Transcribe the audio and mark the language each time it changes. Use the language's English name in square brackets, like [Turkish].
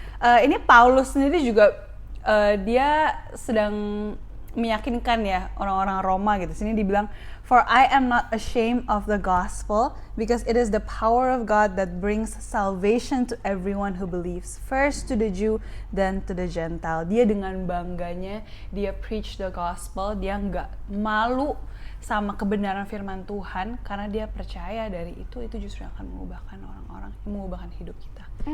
[Indonesian] Ini Paulus sendiri juga dia sedang meyakinkan ya orang-orang Roma gitu. Sini dibilang, [English] "For I am not ashamed of the gospel because it is the power of God that brings salvation to everyone who believes, first to the Jew then to the Gentile." [Indonesian] Dia dengan bangganya dia [English] preach the gospel, [Indonesian] dia nggak malu sama kebenaran firman Tuhan karena dia percaya dari itu justru akan mengubahkan orang-orang, mengubahkan hidup kita.